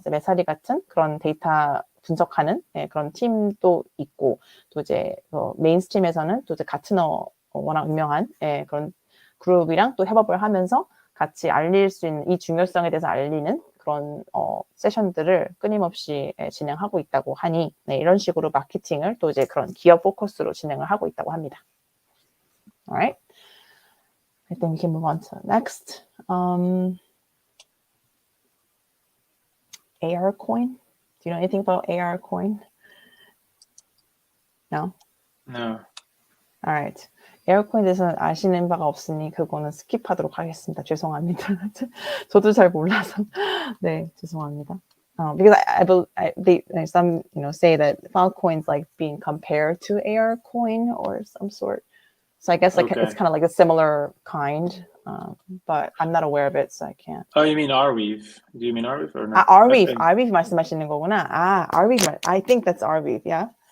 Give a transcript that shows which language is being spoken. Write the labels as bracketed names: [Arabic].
[Korean] 그래서 메사리 같은 그런 데이터 분석하는 그런 팀도 있고, 또 이제 메인스트림에서는 또 이제 가트너 워낙 유명한 그런 그룹이랑 또 협업을 하면서 같이 알릴 수 있는 이 중요성에 대해서 알리는 그런 세션들을 끊임없이 진행하고 있다고 하니 이런 식으로 마케팅을 또 이제 그런 기업 포커스로 진행을 하고 있다고 합니다. [English] Alright, I think we can move on to next. AR coin. Do you know anything about AR coin? No. No. Alright. [Korean] 에어코인에 대해서 아시는 바가 없으니 그거는 스킵하도록 하겠습니다. 죄송합니다. 저도 잘 몰라서. 네, 죄송합니다. [English] Because some say that Filecoin's like being compared to AR coin or some sort. So I guess like Okay. it's kind of like a similar kind, but I'm not aware of it, so I can't. Oh, you mean Arweave? Do you mean Arweave or no? [Korean] Arweave 말씀하시는 거구나. [English] Arweave, I think that's Arweave, yeah.